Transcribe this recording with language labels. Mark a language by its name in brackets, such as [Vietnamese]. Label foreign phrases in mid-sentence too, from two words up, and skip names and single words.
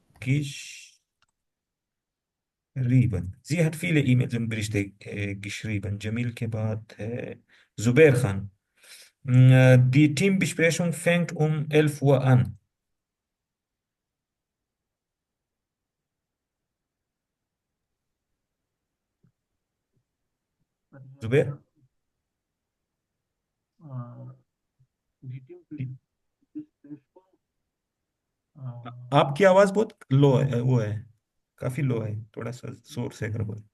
[German] geschrieben। Sie hat viele E-Mails und Berichte geschrieben। [Urdu] جمیل کے بعد ہے زبیر خان. [German] Die Teambesprechung fängt um 11 Uhr an। [Urdu] زبیر، آپ کی آواز بہت لو ہے، وہ ہے، کافی لو ہے، تھوڑا سا زور سے اگر بولے.